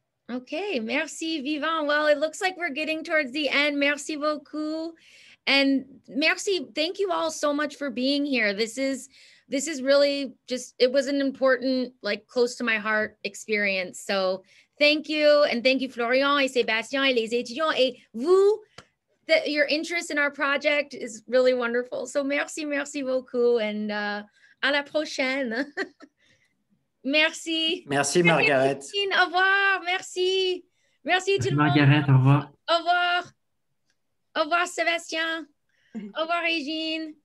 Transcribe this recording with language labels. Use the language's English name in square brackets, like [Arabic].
[English] Okay, merci, Vivant. Well, it looks like we're getting towards the end. [French] Merci beaucoup. [English] And merci, thank you all so much for being here. This is really just, it was an important, like, close to my heart experience. So thank you. And thank you, Florian et Sébastien [French] et les étudiants. Et vous, [English] your interest in our project is really wonderful. So [French] merci beaucoup, [English] and [French] à la prochaine. Merci. Merci, Margaret. Au revoir. Merci. Merci tout le monde. Margaret, au revoir. Au revoir. Au revoir, Sébastien. Au revoir, Régine.